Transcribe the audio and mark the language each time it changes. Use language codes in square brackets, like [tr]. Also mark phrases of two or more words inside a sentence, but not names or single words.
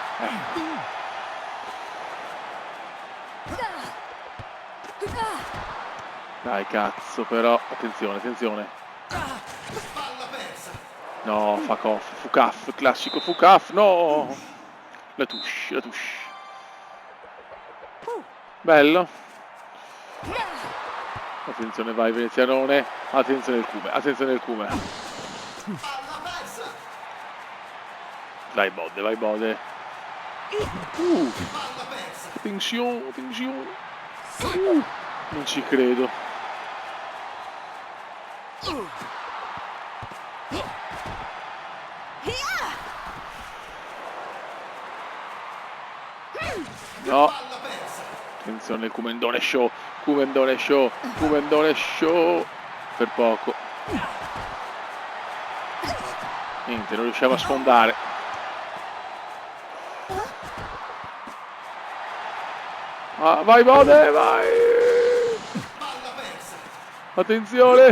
[it] Dai cazzo però, attenzione, attenzione. No, [en] fuck off, [it] Fukaf, classico Fukaf, no! [fr] La touche, la touche. [it] Bello. Attenzione, vai venezianone. Attenzione il cume, attenzione il cume. Vai Bode, vai Bode. Attenzione, attenzione. Non ci credo. No. Attenzione il Kumendone show. Kumendone show. Kumendone show. Per poco. Niente, non riusciamo a sfondare. Ah, vai Bode, vai. Attenzione.